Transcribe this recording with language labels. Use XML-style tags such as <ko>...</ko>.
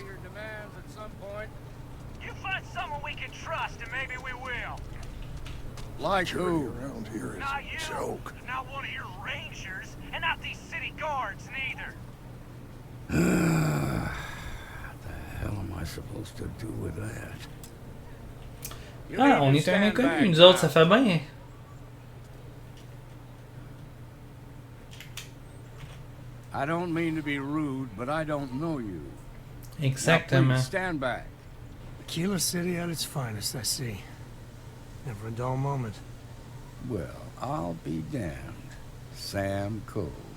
<en>your demands at some point. You find someone we can trust, and maybe we will. Like who? Around here is Not a you. joke. Not one of your rangers, and not these city guards neither. What the hell am I supposed to do with that?</en> <fr>Ah, on est un inconnu, nous autres, ça fait bien.</fr> <en>I don't mean to be rude, but I don't know you.</en> <fr>Exactement.</fr> <en>Now, please stand back. Kilo City at its finest, I see. Never a dull moment. Well, I'll be damned. Sam Coe.</en>